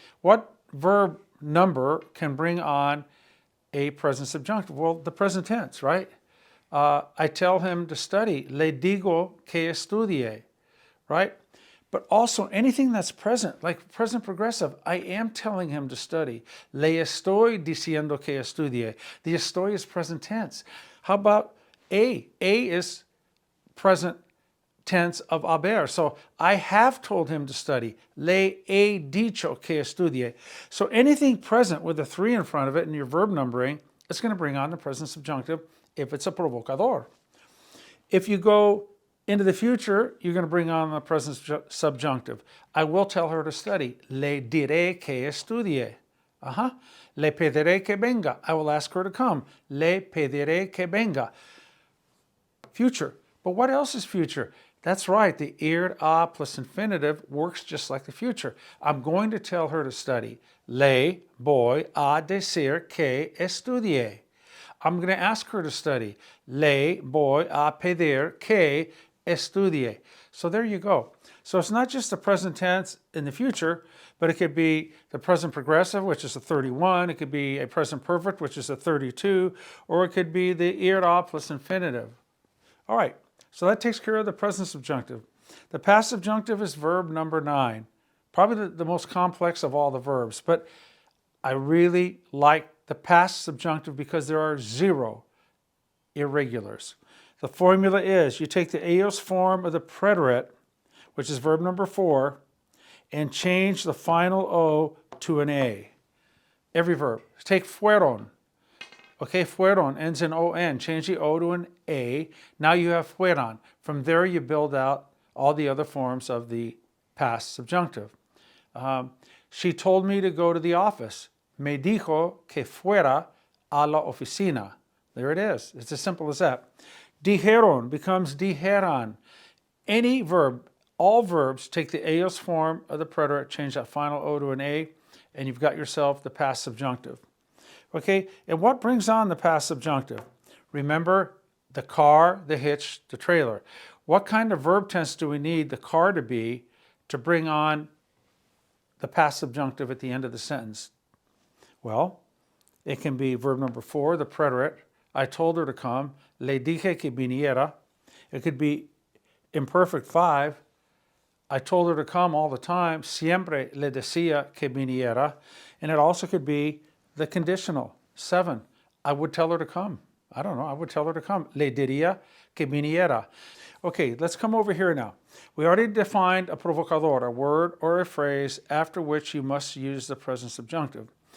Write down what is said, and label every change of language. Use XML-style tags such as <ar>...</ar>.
<en>What verb number can bring on a present subjunctive? Well, the present tense, right? I tell him to study.</en> <es>Le digo que estudie,</es> <en>right? But also anything that's present, like present progressive, I am telling him to study.</en> <es>Le estoy diciendo que estudie.</es> <en>The estoy is present tense. How about a? A is present tense of haber. So I have told him to study.</en> <es>Le he dicho que estudie.</es> <en>So anything present with a 3 in front of it in your verb numbering, it's going to bring on the present subjunctive if it's a provocador. If you go into the future, you're going to bring on the present subjunctive. I will tell her to study.</en> <es>Le diré que estudie. Le pediré que venga.</es> <en>I will ask her to come.</en> <es>Le pediré que venga. Future.</es> <en>But what else is future? That's right. The ir a plus infinitive works just like the future. I'm going to tell her to study.</en> <es>Le voy a decir que estudie.</es> <en>I'm going to ask her to study.</en> <es>Le voy a pedir que estudie.</es> <en>So there you go. So it's not just the present tense in the future, but it could be the present progressive, which is a 31. It could be a present perfect, which is a 32. Or it could be the ir a plus infinitive. All right, so that takes care of the present subjunctive. The past subjunctive is verb number 9. Probably the most complex of all the verbs, but I really like the past subjunctive because there are 0 irregulars. The formula is you take the aorist form of the preterite, which is verb number 4, and change the final O to an A. Every verb. Take fueron. Okay, fueron ends in O-N. Change the O to an A. Now you have fueron. From there you build out all the other forms of the past subjunctive. She told me to go to the office.</en> <es>Me dijo que fuera a la oficina.</es> <en>There it is. It's as simple as that. Dijeron becomes dijeran. Any verb, all verbs take the aorist form of the preterite, change that final O to an A, and you've got yourself the past subjunctive. Okay, and what brings on the past subjunctive? Remember the car, the hitch, the trailer. What kind of verb tense do we need the car to be to bring on the past subjunctive at the end of the sentence? Well, it can be verb number 4, the preterite. I told her to come.</en> <es>Le dije que viniera.</es> <en>It could be imperfect 5. I told her to come all the time.</en> <es>Siempre le decía que viniera.</es> <en>And it also could be the conditional 7. I would tell her to come. I don't know. I would tell her to come.</en> <es>Le diría que viniera.</es> <en>Okay, let's come over here now. We already defined a provocador, a word or a phrase after which you must use the present subjunctive.</en>